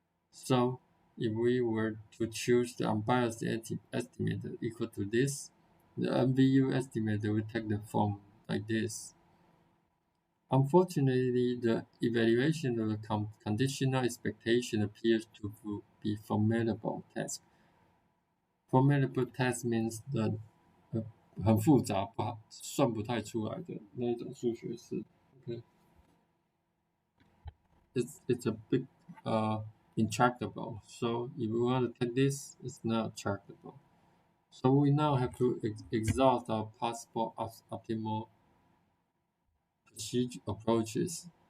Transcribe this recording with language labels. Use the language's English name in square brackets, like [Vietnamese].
[English] So if we were to choose the unbiased estimator equal to this, the NVU estimator will take the form like this. Unfortunately, the evaluation of the conditional expectation appears to be formidable task. Formidable task means that [Chinese] 很复杂，算不太出来的那一种数学式。 [English] Okay, it's a bit intractable. So if we want to take this, it's not tractable. So we now have to exhaust our possible optimal procedure approaches.